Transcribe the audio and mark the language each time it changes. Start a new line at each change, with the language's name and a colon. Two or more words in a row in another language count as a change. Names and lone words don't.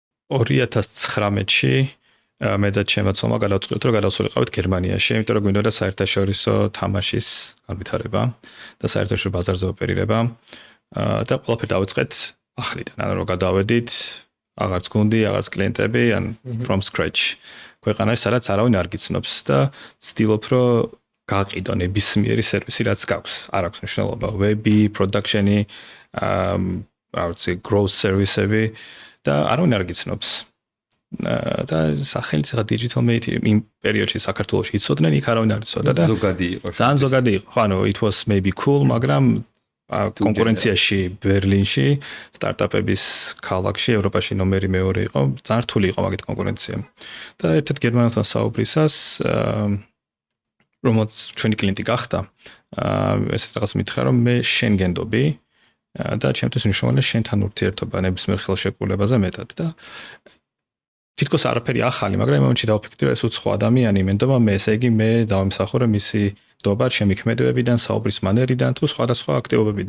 Georgian: 2019-ში მე და ჩემაცომა გადავწყვეტ რომ გადავსულიყავით გერმანიაში, იმიტომ რომ გვინდოდა საერთაშორისო თამაშის განვითარება და საერთაშორისო ბაზარზე ოპერირება და ყველაფერი დავიწყეთ ახლიდან, ანუ რომ გადავედით, აღარც გუნდი, აღარც კლიენტები, ან
English: from scratch.
Georgian: ქვეყანაში სადაც არავინ არ გიცნობს და ცდილობ რომ გაყიდო ნებისმიერი სერვისი რაც გაქვს. არ აქვს მნიშვნელობა ვები, production-ი, რა ვიცი,
English: growth service-ები
Georgian: და არავინ არ გიცნობს. და სახელიც ხა Digital Mate იმ პერიოდში საქართველოში იცოდნენ, იქ არავინ არ იცოდა და ზოგადი იყო. ძალიან ზოგადი იყო. ხო, ანუ
English: it was maybe cool,
Georgian: მაგრამ კონკურენციაში ბერლინში სტარტაპების ქალაქში ევროპაში ნომერი მეორე იყო, ძალიან რთული იყო მაგით კონკურენცია. და ერთ-ერთ გერმანელთან საუბრისას რომელიც ჩვენი კლიენტი გახდა, ესეთ რაღაც მითხრა რომ მე შენ გენდობი და ჩემთვის მნიშვნელოვანია შენთან ურთიერთობა ნებისმიერ ხელშეკრულებაზე მეტად და თითქოს არაფერი ახალი, მაგრამ იმ მომენტში დავფიქრდი, რომ ეს უცხო ადამიანი მენდობა მე, ესე იგი მე დავიმსახურე მისი დობა ჩემი ქმედებებიდან, საუბრის მანერიდან თუ სხვადასხვა აქტივობებიდან.